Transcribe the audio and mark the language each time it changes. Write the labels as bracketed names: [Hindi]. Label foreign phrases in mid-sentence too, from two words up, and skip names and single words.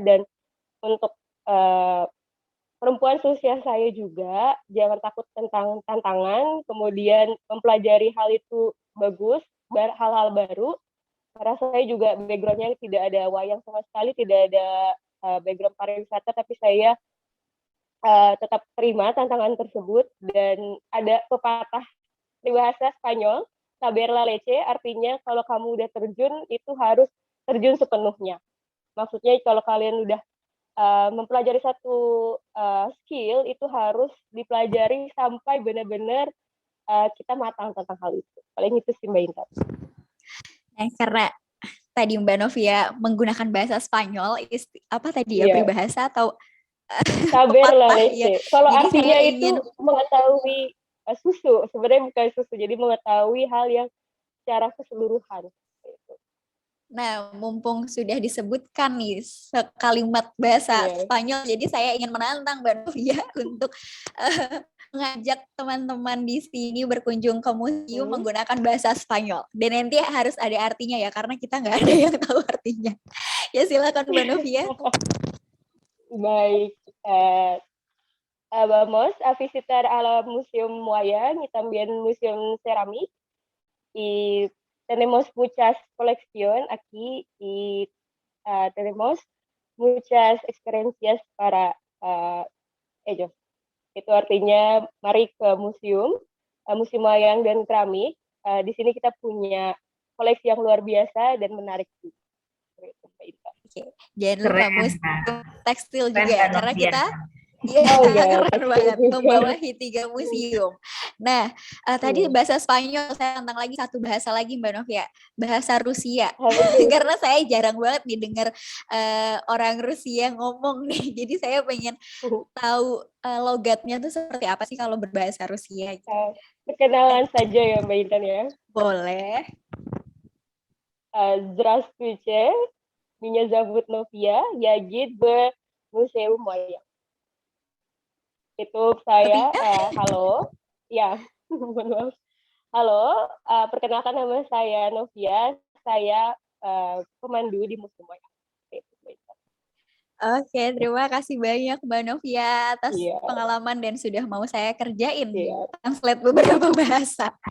[Indonesian] Dan untuk perempuan seusia saya juga, jangan takut tentang tantangan, kemudian mempelajari hal itu bagus, hal-hal baru. Karena saya juga background-nya tidak ada wayang sama sekali, tidak ada background pariwisata, tapi saya tetap terima tantangan tersebut. Dan ada pepatah di bahasa Spanyol, [Spanish] saber la leche, [Indonesian] artinya kalau kamu udah terjun, itu harus terjun sepenuhnya. Maksudnya kalau kalian udah mempelajari satu skill, itu harus dipelajari sampai benar-benar kita matang tentang hal itu. Paling itu sih Mbak Intan. Nah, karena tadi Mbak Novia menggunakan bahasa Spanyol, apa tadi ya, peribahasa atau [Spanish] saber la [Indonesian] pepatah, ya. [Spanish] leche. Kalau [Indonesian] Jadi artinya saya itu mengetahui susu, sebenarnya bukan susu, jadi mengetahui hal yang secara keseluruhan. Nah, mumpung sudah disebutkan nih sekalimat bahasa Spanyol, jadi saya ingin menantang Mbak Novia untuk mengajak teman-teman di sini berkunjung ke museum menggunakan bahasa Spanyol. Dan nanti harus ada artinya ya, karena kita nggak ada yang tahu artinya. Ya silakan Mbak Novia. Baik, [Spanish] vamos a visitar al Museum Wayang y también Museum Cerámica. Y tenemos muchas colecciones aquí y tenemos muchas experiencias para ellos. [Indonesian] Itu artinya mari ke museum, Museum Wayang dan Keramik. Di sini kita punya koleksi yang luar biasa dan menarik. Oke. Jangan lupa museum tekstil juga, karena kita keren banget membawahi 3 museum. Nah, tadi bahasa Spanyol, saya tantang lagi satu bahasa lagi Mbak Novia, bahasa Rusia. Karena saya jarang banget nih dengar orang Rusia ngomong nih, jadi saya pengen tahu logatnya tuh seperti apa sih kalau berbahasa Rusia. Perkenalan saja ya Mbak Intan ya. Boleh. [Russian] Здравствуйте, меня зовут Novia, я гид в Museum Wayang. [Indonesian] Itu saya, halo, ya, halo, perkenalkan nama saya Novia, saya pemandu di Museum Wayang. Oke, terima kasih banyak Mbak Novia atas pengalaman dan sudah mau saya kerjain translate beberapa bahasa.